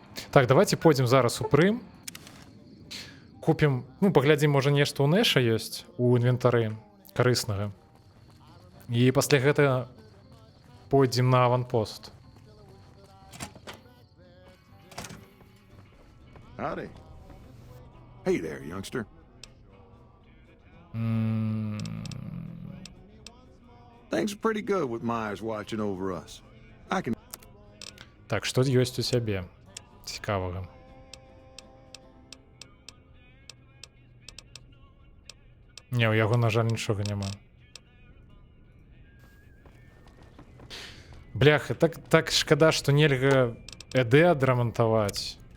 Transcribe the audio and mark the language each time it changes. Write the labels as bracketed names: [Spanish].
[Belarusian] Так, давайте пойдем зараз у Прым. Купім, паглядзім, можа нешта ў Нэша ёсць у інвентары карыснага. І пасля гэтага пойдзем на аванпост. [English] Howdy. Hey there, youngster. Things are pretty good with Myers watching over us. I can... [Belarusian] Так, што ёсць у цябе цікавага? Не, у яго, на жаль, нічога няма. Бляха, так шкада, што нельга ЭД адрамантаваць.